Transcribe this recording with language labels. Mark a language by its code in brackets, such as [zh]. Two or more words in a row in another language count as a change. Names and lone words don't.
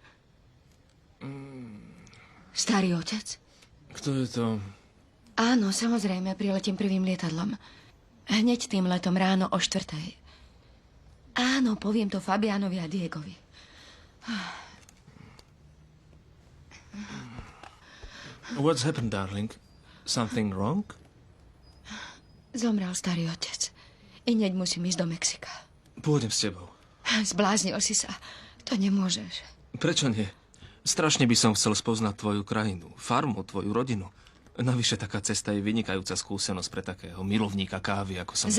[sk] Starý otec? Kto je to? Áno, samozrejme, priletím prvým lietadlom. Hneď tým letom ráno o 4:00. Áno, poviem to Fabianovi a Diegovi. [en] What's happened, darling? Something wrong? [sk] Zomrel starý otec. I hneď musím ísť do Mexika. Pôjdem s tebou. Zbláznil si sa. To nemôžeš. Prečo nie? Strašne by som chcel spoznať tvoju krajinu, farmu, tvoju rodinu. Navyše taká cesta je vynikajúca skúsenosť pre takého milovníka kávy, ako som...